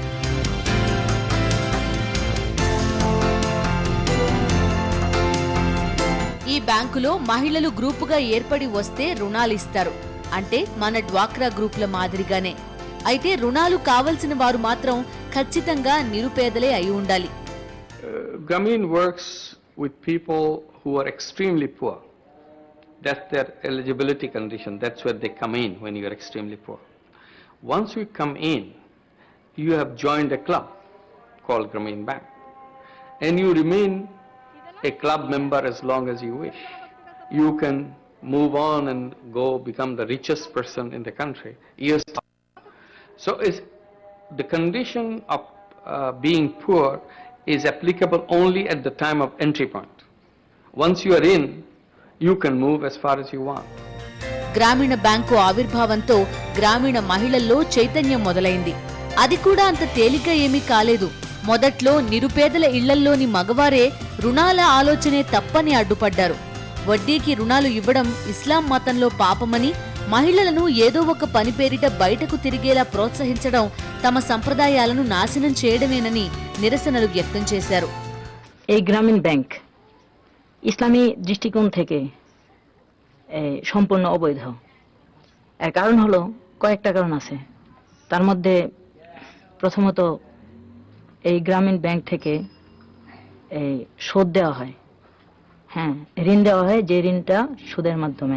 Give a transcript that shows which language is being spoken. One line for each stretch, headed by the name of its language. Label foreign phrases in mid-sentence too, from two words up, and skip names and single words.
Telugu: ఈ బ్యాంకులో మహిళలు గ్రూపుగా ఏర్పడి వస్తే రుణాలిస్తారు. అంటే మన డ్వాక్రా గ్రూపుల మాదిరిగానే. అయితే రుణాలు కావలసిన వారు మాత్రం ఖచ్చితంగా నిరుపేదలే అయి ఉండాలి.
English: Grameen works with people who are extremely poor. That's their eligibility condition. That's where they come in when you are extremely poor. Once you come in, you have joined a club called Grameen Bank, and you remain a club member as long as you wish. You can move on and go become the richest person in the country years. So the condition of being poor is applicable only at the time of entry point. Once you are in, you can move as far as you want.
Telugu: గ్రామీణ బ్యాంకు ఆవిర్భావంతో గ్రామీణ మహిళల్లో చైతన్యం మొదలైంది. అది కూడా అంత తేలిక ఏమీ కాలేదు. మొదట్లో నిరుపేదల ఇళ్లల్లోని మగవారే రుణాల ఆలోచనే తప్పని అడ్డుపడ్డారు. వడ్డీకి రుణాలు ఇవ్వడం ఇస్లాం మతంలో పాపమని, మహిళలను ఏదో ఒక పని పేరిట బయటకు తిరిగేలా ప్రోత్సహించడం తమ సంప్రదాయాలను నాశనం చేయడమేనని నిరసనలు వ్యక్తం చేశారు.
Bangla: এই গ্রামীণ ব্যাংক ইসলামী দৃষ্টিকোণ থেকে সম্পূর্ণ অবৈধ। এর কারণ হলো কয়েকটা কারণ আছে। তার মধ্যে প্রথমত এই গ্রামীণ ব্যাংক থেকে সুদ দেওয়া হয়, হ্যাঁ ঋণ দেওয়া হয়, যে ঋণটা সুদের মাধ্যমে।